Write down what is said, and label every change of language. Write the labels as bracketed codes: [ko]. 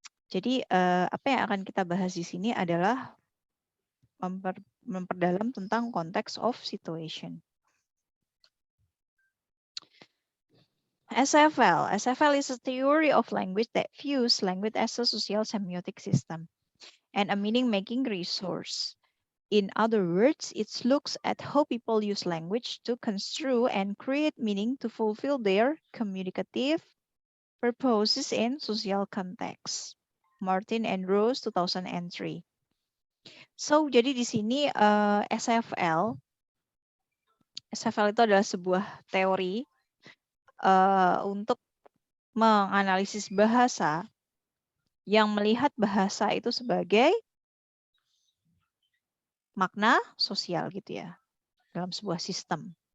[id] Jadi apa yang akan kita bahas di sini adalah memperdalam tentang konteks of situation. [en] SFL. SFL is a theory of language that views language as a social semiotic system and a meaning-making resource. In other words, it looks at how people use language to construe and create meaning to fulfill their communicative purposes in social context. Martin and Rose, 2003. [id] So, jadi di sini SFL itu adalah sebuah teori untuk menganalisis bahasa yang melihat bahasa itu sebagai makna sosial gitu ya dalam sebuah sistem.